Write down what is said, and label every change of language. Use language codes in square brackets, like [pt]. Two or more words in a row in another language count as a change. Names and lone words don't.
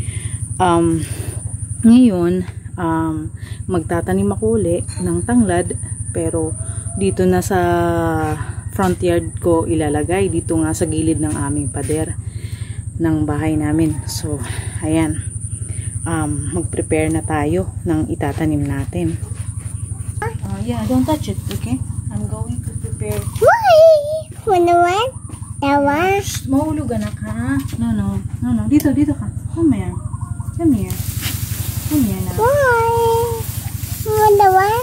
[tl] Ngayon, magtatanim ako uli ng tanglad, pero dito na sa front yard ko ilalagay, dito nga sa gilid ng aming pader ng bahay namin. So, ayan, mag-prepare na tayo ng itatanim natin. [en] Yeah, don't touch it, okay? I'm going to prepare. Why? What? [tl] Tawa? Mahulog anak ha? No. Dito ka. [en] Come here. Come here na. Why? What?